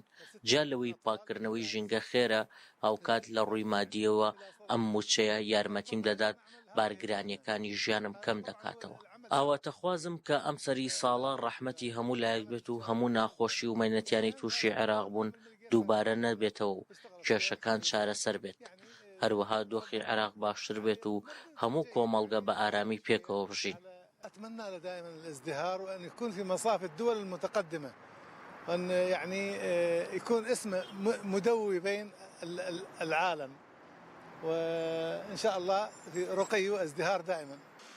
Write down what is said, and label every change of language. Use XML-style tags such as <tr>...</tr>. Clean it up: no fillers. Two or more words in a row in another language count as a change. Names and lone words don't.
<ckb>جا لەوەی پاکردنەوەی ژینگە خێرە، ئەوکات لە ڕووی مادیەوە ئەم موچەیە یارمەتیم دەدات، بارگرانیەکانی ژیانم کەم دەکاتەوە. ئاواتەخوازم کە ئەم سەری ساڵە ڕەحمەتی هەموو لایەک بێت و هەموو ناخۆشی و مەینەتیانی تووشی عێراق بوون دووبارە نەبێتەوە و کێشەکان چارەسەر بێت. هەروەها دۆخی عێراق باشتر بێت و هەموو کۆمەڵگە بە ئارامی پێکەوە بژین.</ckb> <ar>أتمنى له دائما الازدهار وأن يكون في مصاف الدول المتقدمة، وأن يعني يكون اسمه مدوي بين العالم، وإن شاء الله في رقي وازدهار دائما.</ar>